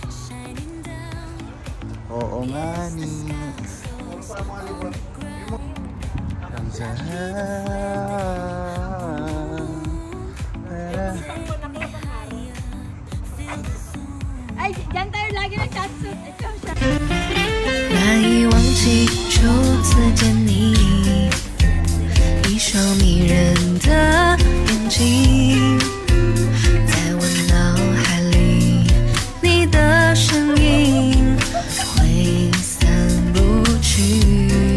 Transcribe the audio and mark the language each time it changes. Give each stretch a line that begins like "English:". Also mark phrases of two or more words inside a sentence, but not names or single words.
Filipino: Oo nga ni. Ay, dyan tayo lagi nag-chatsuit. Ikaw siya.
Chinese: 难以忘记初次见你，一双迷人的眼睛，在我脑海里，你的身影挥散不去。